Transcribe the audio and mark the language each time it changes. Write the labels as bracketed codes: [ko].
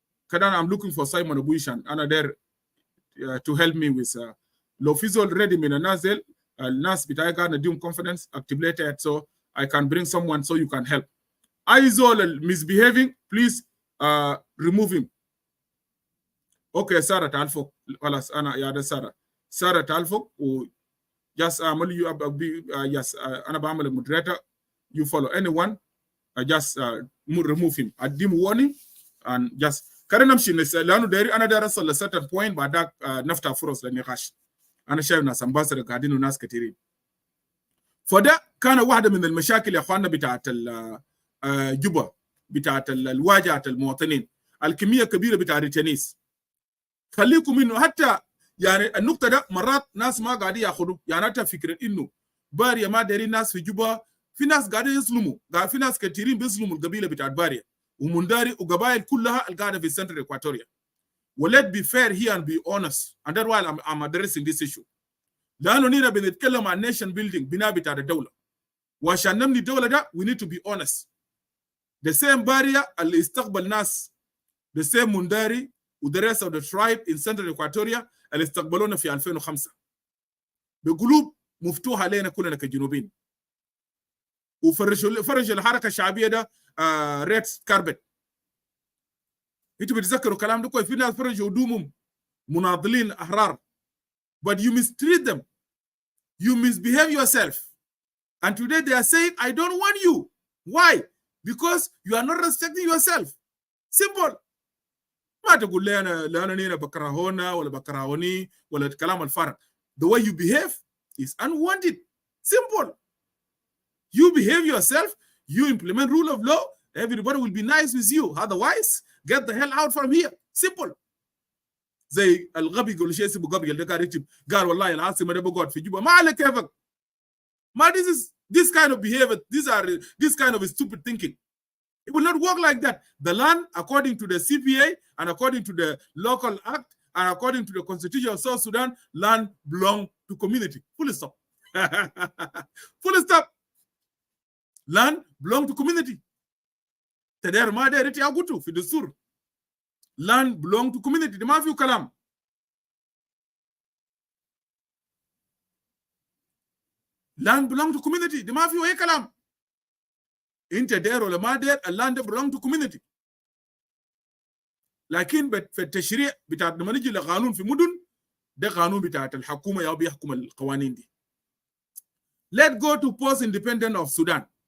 [ar] كده أنا [en] I'm looking for [ar] سايمون أبوي عشان أنا داير [en] to help me with [ar] لو في زول ready من الناس ديل الناس بتاعي قاعد نديهم [en] confidence activated so I can bring someone so you can help. Aizol misbehaving, please remove him. Okay, Sarah [ar] تعال خلاص أنا يا ده [en] Sarah [ar] تعال فوق و [en] just أعمل you yes [ar] أنا بعمل [en] moderator, you follow anyone, just remove him. [ar] أديم warning and just كده نمشي لأنه داري أنا داري أصل [en] certain point [ar] بعدك نفتح فرص للنقاش. أنا شايف ناس أمباسدر قاعدين وناس كثيرين. فده كان واحدة من المشاكل يا أخواننا بتاعت جوبا بتاعت الواجهة المواطنين، الكمية كبيرة بتاعت التنيس. خليكم إنه حتى يعني النقطة ده مرات ناس ما قاعدين ياخذوا، يعني حتى فكرة إنه باريا ما دارين ناس في جوبا، في ناس قاعدين يظلموا، في ناس كثيرين بيظلموا القبيلة بتاعت باريا ومنداري وقبائل كلها القاعدة في سنترال إكواتوريا. [en] Let's be fair here and be honest, and that's why I'm addressing this issue. [ar] لأنه نينا بنتكلم عن [en] nation building [ar] بناء بتاع الدولة، وعشان نبني الدولة ده [en] we need to be honest. The same barrier [ar] اللي استقبل ناس [en] the same [ar] منداري و [en] the rest of the tribe in central Equatoria [ar] اللي استقبلونا في 2005 بقلوب مفتوحة علينا كلنا كجنوبين، وفرج الحركة الشعبية ده ريد كاربت. انتوا بتذكروا الكلام ده كويس، في ناس فرجوا هدومهم مناضلين أحرار [en] but you mistreat them, you misbehave yourself, and today they are saying I don't want you. Why? Because you are not respecting yourself. Simple. [ar] ما تقول لي أنا نينا بكرهونا ولا بكرهوني ولا الكلام الفارغ. [en] The way you behave is unwanted. Simple. You behave yourself, you implement rule of law, everybody will be nice with you. Otherwise, get the hell out from here. Simple. [ar] زي الغبي يقول شيء اسمه غبي اللي قاعد يكتب قال والله العاصمه ده بقعد في جوبا، ما على كيفك. [en] ما this kind of behavior, this kind of stupid thinking. It will not work like that. The land, according to the CPA and according to the local act and according to the constitution of South Sudan, land belongs to community. Full stop. Full stop. Land belongs to community. [ar] تدير ما داير ياخذوا في الدستور. [en] Land belong to community. [ar] ده ما فيه كلام. [en] Land belong to community. [ar] ده ما فيه أي كلام. أنت داير ولا ما داير، اللاند [en] belong to community. [ar] لكن في التشريع بتاع لما نيجي لقانون في مدن، ده قانون بتاع الحكومة يا بيحكم القوانين دي. [en] Let's go to post-independent of Sudan.